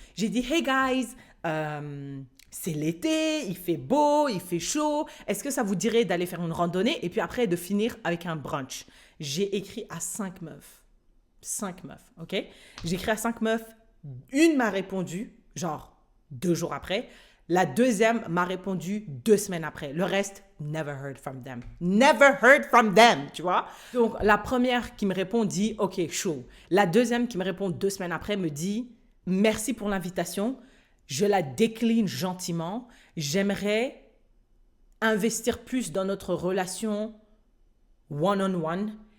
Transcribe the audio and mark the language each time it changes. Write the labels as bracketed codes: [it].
[fr] J'ai dit, [en] hey guys, [fr] c'est l'été, il fait beau, il fait chaud. Est-ce que ça vous dirait d'aller faire une randonnée et puis après de finir avec un brunch? J'ai écrit à 5 meufs. 5 meufs, ok? J'ai écrit à 5 meufs. Une m'a répondu, genre 2 jours après. La deuxième m'a répondu 2 semaines après. Le reste, [en] never heard from them. Never heard from them, [fr] tu vois? Donc, la première qui me répond dit, ok, chaud. La deuxième qui me répond 2 semaines après me dit, merci pour l'invitation. Je la décline gentiment. J'aimerais investir plus dans notre relation one-on-one.